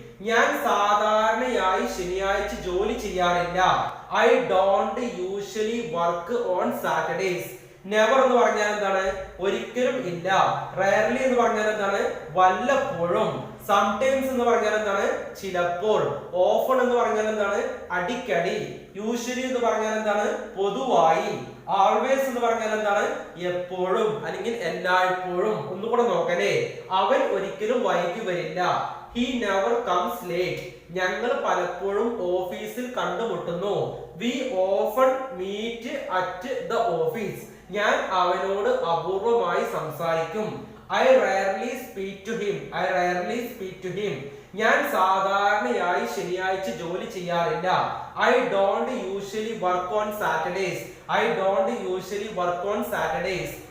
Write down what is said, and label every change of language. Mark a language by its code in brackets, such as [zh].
[ml] ഞാൻ സാധാരണയായി ശനിയാഴ്ച ജോലി ചെയ്യാറില്ല. [en] I don't usually work on Saturdays. [ml] Never എന്ന് പറഞ്ഞാൽ എന്താണ്? ഒരിക്കലും ഇല്ല. റയർലി എന്ന് പറഞ്ഞാൽ എന്താണ്? വല്ലപ്പോഴും. സംടൈംസ് എന്ന് പറഞ്ഞാൽ എന്താണ്? ചിലപ്പോൾ. ഓഫൺ എന്ന് പറഞ്ഞാൽ എന്താണ്? അടിക്കടി. യൂഷ്വലി എന്ന് പറഞ്ഞാൽ എന്താണ്? പൊതുവായി. ആൾവേസ് എന്ന് പറഞ്ഞാൽ എന്താണ്? എപ്പോഴും അല്ലെങ്കിൽ എല്ലായ്പ്പോഴും. ഒന്നുകൂടെ നോക്കലേ, അവൻ ഒരിക്കലും വൈകി വരില്ല. [en] He never comes late. [ml] ഞങ്ങൾ പലപ്പോഴും ഓഫീസിൽ കണ്ടുമുട്ടുന്നു. [en] We often meet at the office. [ml] ഞാൻ അവനോട് അപൂർവമായി സംസാരിക്കും. [en] I rarely speak to him. I rarely speak to him. [ml] ഞാൻ സാധാരണയായി ശനിയാഴ്ച ജോലി ചെയ്യാറില്ല. [en] I don't usually work on Saturdays. I don't usually work on Saturdays.